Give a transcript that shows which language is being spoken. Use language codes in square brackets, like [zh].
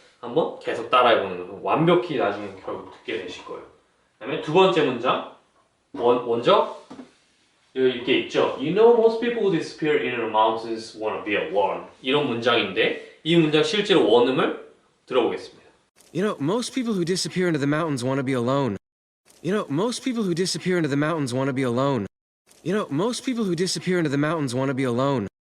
[ko] 한번 계속 따라해보는 거죠. 완벽히 나중에 결국 듣게 되실 거예요. 그 다음에 두 번째 문장 먼저 이렇게 있죠. [en] You know most people who disappear in the mountains wanna be alone. [ko] 이런 문장인데 이 문장 실제로 원음을 들어보겠습니다. [en] You know, most people who disappear into the mountains want to be alone. You know, most people who disappear into the mountains want to be alone. You know, most people who disappear into the mountains want to be alone.